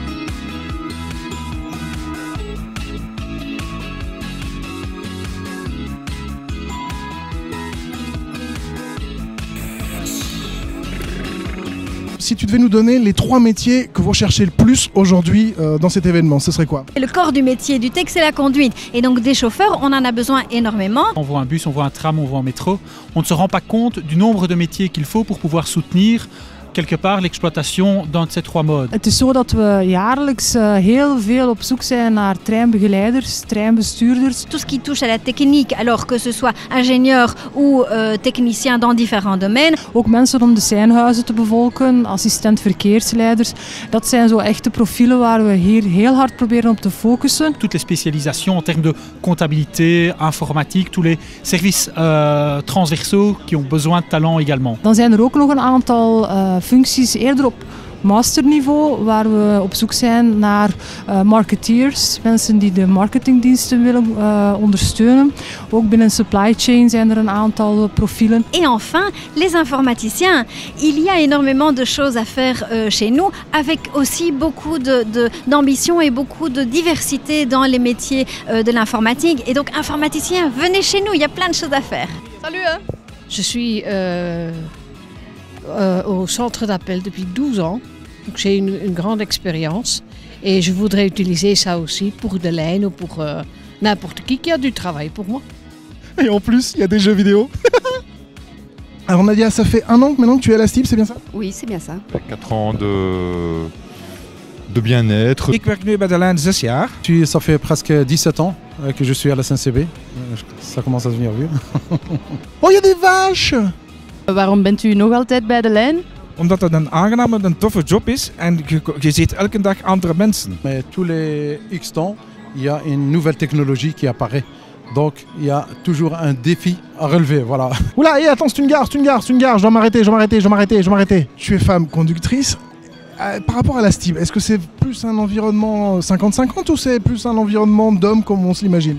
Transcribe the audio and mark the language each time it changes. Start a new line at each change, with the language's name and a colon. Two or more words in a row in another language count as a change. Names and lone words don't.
French: Si tu devais nous donner les 3 métiers que vous recherchez le plus aujourd'hui dans cet événement, ce serait quoi? Le corps du métier du tech, c'est la conduite. Et donc des chauffeurs, on en a besoin énormément. On voit un bus, on voit un tram, on voit un métro. On ne se rend pas compte du nombre de métiers qu'il faut pour pouvoir soutenir quelque part l'exploitation dans ces 3 modes.
Dutch: Het is zo dat we jaarlijks heel veel op zoek zijn naar treinbegeleiders, treinbestuurders.
French: Tout ce qui touche à la technique, alors que ce soit ingénieur ou technicien dans différents domaines.
Dutch: Ook mensen om de seinhuizen te bevolken, assistent verkeersleiders. Dat zijn zo echte profielen waar we hier heel hard proberen op te focussen.
French: Toutes les spécialisations en termes de comptabilité, informatique, tous les services transversaux qui ont besoin de talent également.
Dutch: Dan zijn er ook nog een aantal functies eerder op masterniveau, waar we op zoek zijn naar marketeers, mensen die de marketingdiensten willen ondersteunen. Ook binnen
English: supply chain
Dutch: zijn er een aantal profielen.
French: Et enfin, les informaticiens. Il y a énormément de choses à faire chez nous, avec aussi beaucoup d'ambition et beaucoup de diversité dans les métiers de l'informatique. Et donc, informaticiens, venez chez nous, il y a plein de choses à faire. Salut hein. Je suis au centre d'appel depuis 12 ans, donc j'ai une grande expérience et je voudrais utiliser ça aussi pour de l'aide ou pour n'importe qui a du travail pour moi. Et en plus, il y a des jeux vidéo. Alors Nadia, ça fait 1 an que maintenant que tu es à la STIB, c'est bien ça? Oui, c'est bien ça. 4 ans de bien-être.
Dutch: Ik werk nu bij de lijn 6 jaar.
French: Ça fait presque 17 ans que je suis à la SNCB. Ça commence à devenir vieux. Oh, il y a des vaches!
Dutch: Waarom bent u nog altijd bij de lijn? Omdat het een aangename en toffe job is en je ziet elke dag andere mensen.
French: Mais tous les X temps, il y a une nouvelle technologie qui apparaît. Donc il y a toujours un défi à relever, voilà. Oula, et attends, c'est une gare, je dois m'arrêter. Tu es femme conductrice. Par rapport à la STIB, est-ce que c'est plus un environnement 50-50 ou c'est plus un environnement d'hommes comme on se l'imagine?